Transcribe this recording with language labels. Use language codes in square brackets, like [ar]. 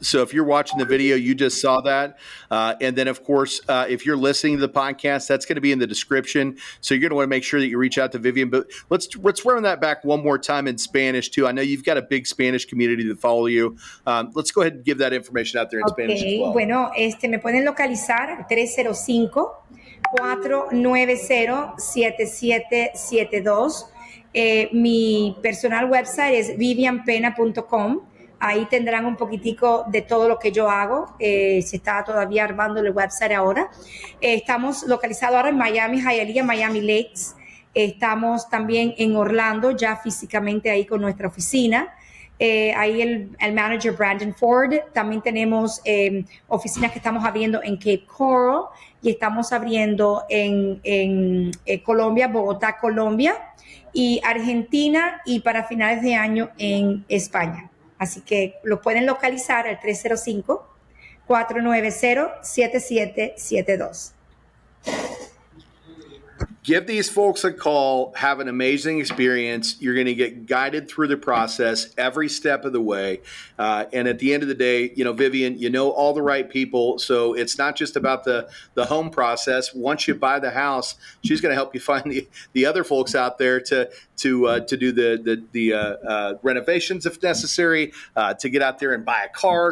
[en] So if you're watching the video, you just saw that. And then, of course, if you're listening to the podcast, that's going to be in the description. So you're going to want to make sure that you reach out to Vivian. But let's run that back one more time in Spanish, too. I know you've got a big Spanish community that follow you. Let's go ahead and give that information out there in Spanish as well. [es] Bueno, me pueden localizar al 305-490-7772. Mi [en] personal website [es] es vivianpena.com. Ahí tendrán un poquitico de todo lo que yo hago. Se está todavía armando el website ahora. Estamos localizados ahora en Miami, Hialeah, Miami Lakes. Estamos también en Orlando, ya físicamente ahí con nuestra oficina. Ahí el manager Brandon Ford. También tenemos oficinas que estamos abriendo en Cape Coral y estamos abriendo en Colombia, Bogotá, Colombia, y Argentina, y para finales de año en España. Así que lo pueden localizar al 305-490-7772. [en] Give these folks a call, have an amazing experience. You're going to get guided through the process every step of the way. And at the end of the day, Vivian, all the right people. So it's not just about the home process. Once you buy the house, she's going to help you find the other folks out there to do the renovations if necessary, to get out there and buy a car.